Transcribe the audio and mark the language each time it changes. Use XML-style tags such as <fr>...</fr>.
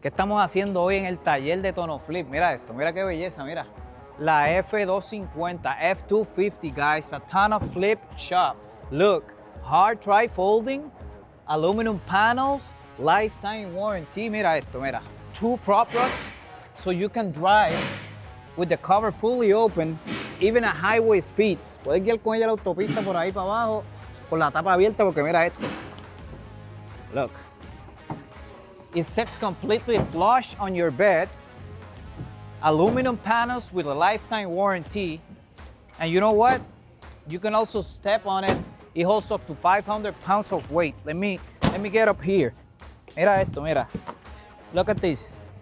<es>¿Qué estamos haciendo hoy en el taller de TonnoFlip? Mira esto, mira qué belleza, mira. La F250, F250, guys, a TonnoFlip Shop.</es> <en>Look, hard tri-folding, aluminum panels, lifetime warranty.</en> <es>Mira esto, mira.</es> <en>2 prop rocks, so you can drive with the cover fully open, even at highway speeds.</en> <es>Puedes guiar con ella la autopista por ahí para abajo, con la tapa abierta, porque mira esto.</es> <en>Look. It sits completely flush on your bed. Aluminum panels with a lifetime warranty. And you know what? You can also step on it. It holds up to 500 pounds of weight. Let me get up here.</en> <es>Mira esto, mira.</es> <en>Look at this.</en>